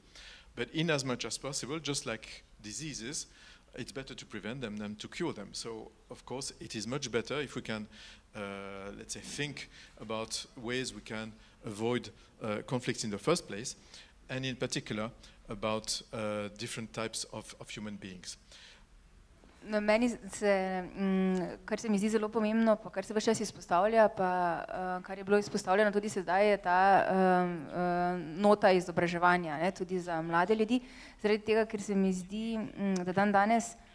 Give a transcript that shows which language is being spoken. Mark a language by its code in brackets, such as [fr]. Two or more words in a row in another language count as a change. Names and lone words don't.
[en] But in as much as possible, just like diseases, it's better to prevent them than to cure them. So, of course, it is much better if we can, let's say, think about ways we can avoid conflicts in the first place, and in particular about different types of human beings. [sl] Meni kar se mi zdi zelo pomembno, pa kar se ves čas izpostavlja, pa kar je bilo izpostavljeno tudi sedaj, je ta nota izobraževanja, ne, tudi za mlade ljudi, zaradi tega, ker se mi zdi, da danes